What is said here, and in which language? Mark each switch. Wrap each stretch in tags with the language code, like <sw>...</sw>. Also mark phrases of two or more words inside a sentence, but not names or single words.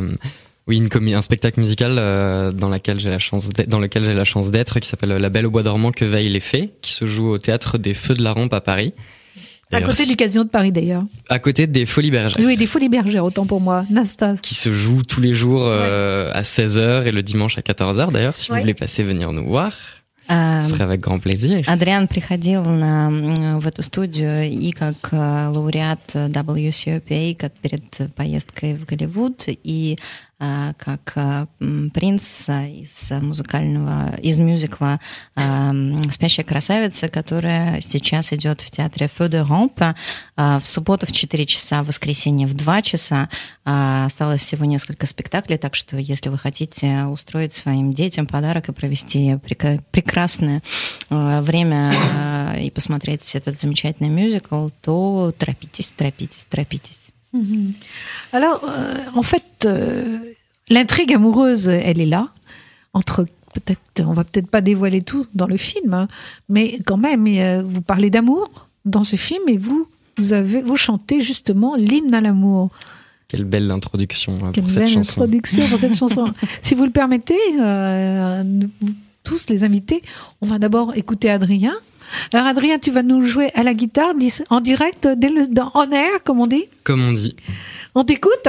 <fr>Oui, un spectacle musical dans lequel j'ai la chance d'être, qui s'appelle La Belle au Bois dormant que veillent les fées, qui se joue au théâtre des Feux de la Rampe à Paris. À côté du Casino de Paris d'ailleurs. À côté des Folies Bergères. Oui, des Folies Bergères, autant pour moi. Nastas. Qui se joue tous les jours à 16h et le dimanche à 14h d'ailleurs, si vous voulez passer venir nous voir. Ce serait avec grand plaisir.</fr> <ru>Адриан приходил в эту студию и как лауреат WCOPA, как перед поездкой в Голливуд, и как принц из мюзикла «Спящая красавица», которая сейчас идет в театре Feux de Rampe в субботу в 4 часа, в воскресенье в 2 часа. Осталось всего несколько спектаклей, так что если вы хотите устроить своим детям подарок и провести прекрасное время и посмотреть этот замечательный мюзикл, то торопитесь.</ru> <fr>Alors, en fait, l'intrigue amoureuse, elle est là. On va peut-être pas dévoiler tout dans le film, hein, mais quand même, vous parlez d'amour dans ce film et vous chantez justement l'hymne à l'amour. Quelle belle introduction pour cette chanson. Quelle belle introduction pour cette chanson. Si vous le permettez, tous les invités, on va d'abord écouter Adrien. Alors Adrien, tu vas nous jouer à la guitare en direct,</fr> <en>on air,</en> <fr>comme on dit. Comme on dit. On t'écoute.</fr>